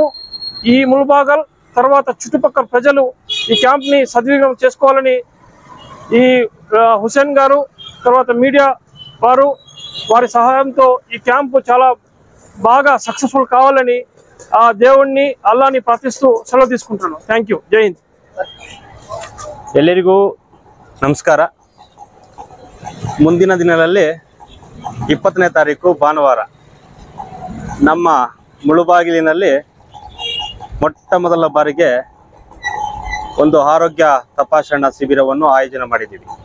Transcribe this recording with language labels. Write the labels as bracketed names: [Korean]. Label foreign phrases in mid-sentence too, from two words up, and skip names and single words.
[Telugu] ఈ ముల్బాగల్ తర్వాత చుట్టుపక్కల ప్రజలు ఈ క్యాంప్ని సద్వినియోగం చేసుకోవాలని ఈ హుసేన్ గారు, తర్వాత మీడియా వారి సహాయంతో ఈ క్యాంపు చాలా బాగా సక్సెస్ఫుల్ కావాలని ఆ దేవుణ్ణి, అల్లాని ప్రార్థిస్తూ సెలవు తీసుకుంటున్నాను. [English] thank you. [Hindi] जय हिंद. [Kannada] ಎಲ್ಲರಿಗೂ ನಮಸ್ಕಾರ. ಮುಂದಿನ ದಿನಗಳಲ್ಲಿ 20ನೇ ತಾರೀಕು ಭಾನುವಾರ ನಮ್ಮ ಮುಳುಬಾಗಿಲಿನಲ್ಲಿ ಮೊಟ್ಟ ಮೊದಲ ಬಾರಿಗೆ ಒಂದು ಆರೋಗ್ಯ ತಪಾಸಣಾ ಶಿಬಿರವನ್ನು ಆಯೋಜನೆ ಮಾಡಿದ್ದೀವಿ.